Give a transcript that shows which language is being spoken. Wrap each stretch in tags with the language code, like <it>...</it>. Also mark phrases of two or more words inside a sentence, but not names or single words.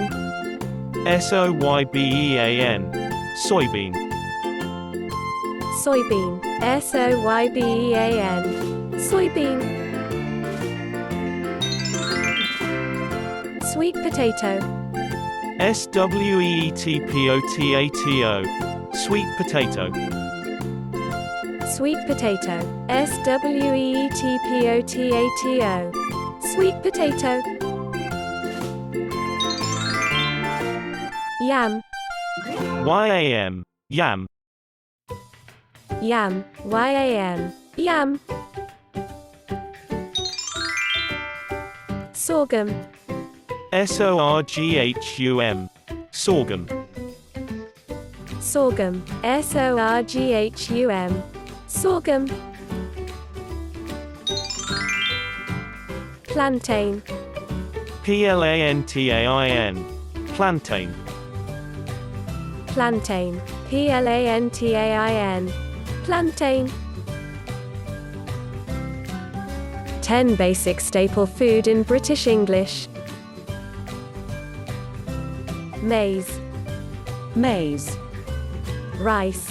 <en>S-O-Y-B-E-A-N. Soybean. Soybean. S-O-Y-B-E-A-N. Soybean. Sweet potato. S-W-E-E-T-P-O-T-A-T-O. Sweet potato. Sweet potato. S-W-E-E-T-P-O-T-A-T-O. Sweet potato. Yam. Y-A-M. Yam. Yam. Y-A-M. Yam. Sorghum. S-O-R-G-H-U-M. Sorghum. Sorghum. S-O-R-G-H-U-M. Sorghum. Plantain. P-L-A-N-T-A-I-N. Plantain. Plantain. P-L-A-N-T-A-I-N. Plantain. 10 basic staple food in British English. Maize. Maize. Rice.</en>